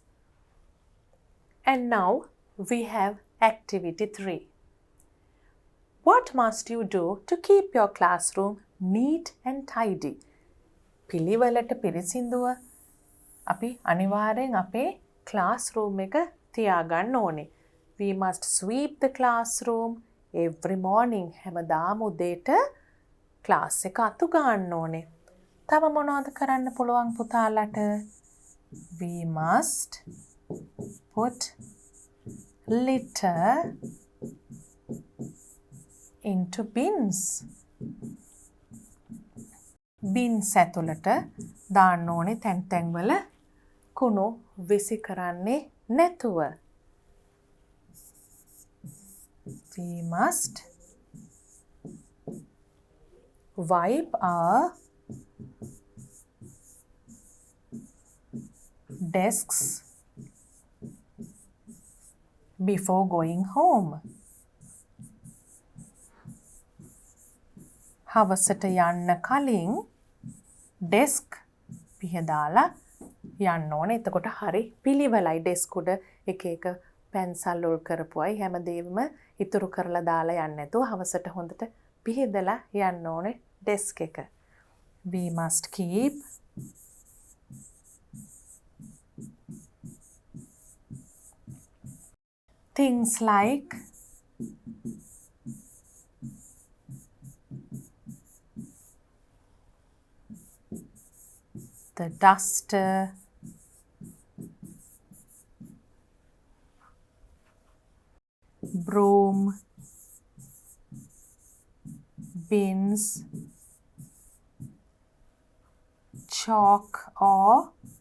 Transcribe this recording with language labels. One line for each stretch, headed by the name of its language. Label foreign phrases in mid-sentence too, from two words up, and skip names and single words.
English: And now we have activity 3. What must you do to keep your classroom neat and tidy?
Sinhala: පිළිවෙලට පිරිසිදුව අපි අනිවාර්යෙන් අපේ classroom එක තියාගන්න ඕනේ.
English: We must sweep the classroom every morning.
Sinhala: හැමදාම උදේට class එක අතු ගන්න ඕනේ. තව මොනවද කරන්න පුළුවන් පුතාලට?
English: We must put litter into bins.
Sinhala: Bins ඇතුළට දාන්න ඕනේ තැන් තැන් වල කුණු විසි කරන්නේ නැතුව.
English: We must wipe our desks before going home.
Sinhala: හවසට යන්න කලින් ඩෙස්ක් පිහදාලා යන්න ඕනේ. එතකොට හරි පිළිවෙලයි ඩෙස්ක් උඩ එක එක පැන්සල් උල් කරපුවයි හැමදේම ඉතුරු කරලා දාලා යන්න නැතුව හවසට හොඳට පිහදලා යන්න ඕනේ ඩෙස්ක් එක.
English: We must keep things like the duster, broom, bins, chalk or